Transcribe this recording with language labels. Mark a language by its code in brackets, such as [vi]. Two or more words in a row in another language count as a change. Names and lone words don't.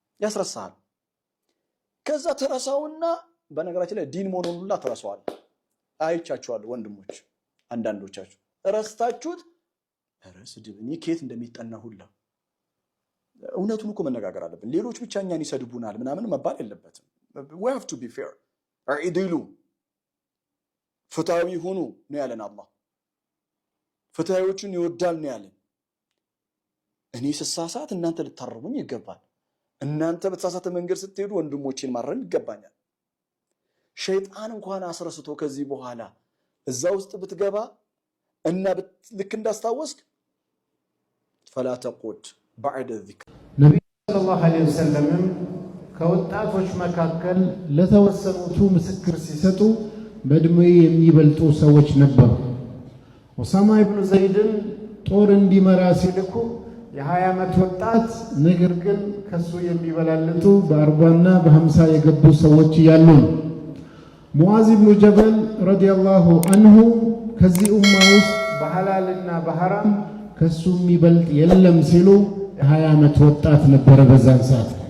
[am] ያስረሳል። ከዛ ተረሳውና በነገራችን ላይ ዲን መሆኑን ሁላ ተረሳዋል። አይቻችኋለሁ ወንድሞች፣ አንዳንዶቻችሁ ረስታችሁት ስድብ እኔ ከየት እንደሚጠና ሁላ። እውነቱን እኮ መነጋገር አለብን። ሌሎች ብቻ እኛን ይሰድቡናል ምናምን መባል የለበትም። [en] we have to be fair [am] አዒዲሉ ፍትሃዊ ሁኑ ነው ያለን አላህ። ፍትሃዊዎችን ይወዳል ነው ያለን። እኔ ስሳሳት እናንተ ልታረሙኝ ይገባል። እናንተ በተሳሳተ መንገድ ስትሄዱ ወንድሞቼን ማረም ይገባኛል። ሸይጣን እንኳን አስረስቶ ከዚህ በኋላ እዛ ውስጥ ብትገባ እና ልክ እንዳስታወስክ [ar] فلا تقود بعد الذكر [am] ነብዩ [ar] صلى الله عليه وسلم [am] ከወጣቶች መካከል ለተወሰኑቱ ምስክር ሲሰጡ በእድሜ የሚበልጡ ሰዎች ነበሩ። ኡሳማ ኢብኑ ዘይድን ጦር እንዲመራ ሲልኩ የ20 ዓመት ወጣት ነገር ግን ከሱ የሚበላልጡ በ40 እና በ50 የገቡ ሰዎች እያሉ ነው። ሙዓዝ ኢብኑ ጀበል [ar] رضي الله عنه [am] ከዚህ ኡማ ውስጥ በሐላልና በሐራም ከሱ የሚበልጥ የለም ሲሉ የ20 ዓመት ወጣት ነበረ በዛን ሰዓት።